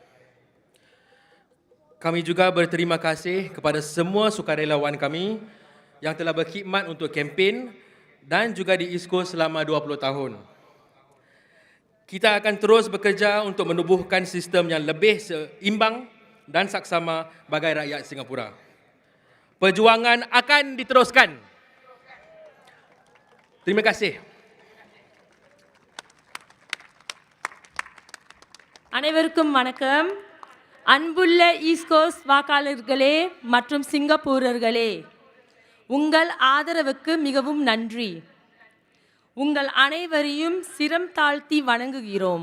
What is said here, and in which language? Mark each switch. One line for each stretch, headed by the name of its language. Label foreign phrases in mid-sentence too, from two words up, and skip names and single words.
Malay: Kami juga berterima kasih kepada semua sukarelawan kami yang telah berkhidmat untuk kempen dan juga di East Coast selama 20 tahun. Kita akan terus bekerja untuk menubuhkan sistem yang lebih seimbang dan saksama bagi rakyat Singapura. Perjuangan akan diteruskan. Terima kasih.
Tamil: அனைவருக்கும் வணக்கம். அன்புள்ள ஈஸ்ட் கோஸ்ட் வாக்காளர்களே மற்றும் சிங்கப்பூரர்களே, உங்கள் ஆதரவுக்கு மிகவும் நன்றி. உங்கள் அனைவரையும் சிரம் தாழ்த்தி வணங்குகிறோம்.